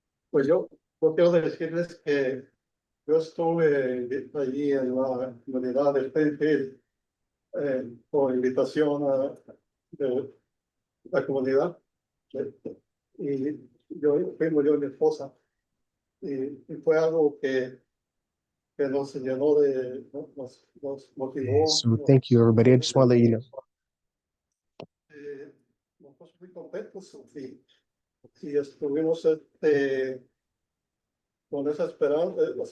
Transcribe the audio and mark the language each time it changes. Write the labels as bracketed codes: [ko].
[es] Pues yo quiero decirles que yo estuve allí en la comunidad de Springfield por invitación de la comunidad. Y fuimos yo y mi esposa. Y fue algo que nos llenó nos motivó. [en] So thank you, everybody. I just want to let you know. [es] Nos puso muy contentos y estuvimos con esa esperanza.